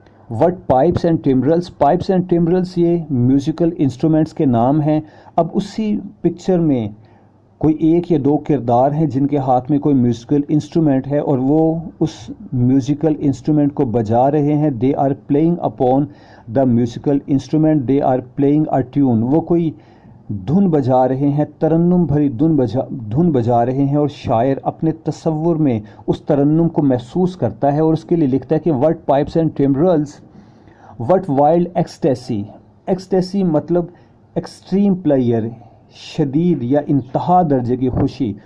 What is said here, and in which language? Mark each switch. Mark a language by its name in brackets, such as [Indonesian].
[English] what pipes and timbrels, pipes and timbrels [Urdu] یہ musical instruments کے نام ہیں. اب اسی پکچر میں کوئی ایک یا دو کردار ہیں جن کے ہاتھ میں کوئی میوزیکل انسٹرومنٹ ہے اور وہ اس میوزیکل انسٹرومنٹ کو بجا رہے ہیں. [English] They are playing upon the musical instrument, they are playing a tune. [Urdu] وہ کوئی دھن بجا رہے ہیں, ترنم بھری دھن بجا رہے ہیں, اور شاعر اپنے تصور میں اس ترنم کو محسوس کرتا ہے اور اس کے لیے لکھتا ہے کہ [English] What pipes and timbrels, what wild ecstasy. [Urdu] Ecstasy مطلب [English] extreme player, [Urdu] شدید یا انتہا درجے کی خوشی.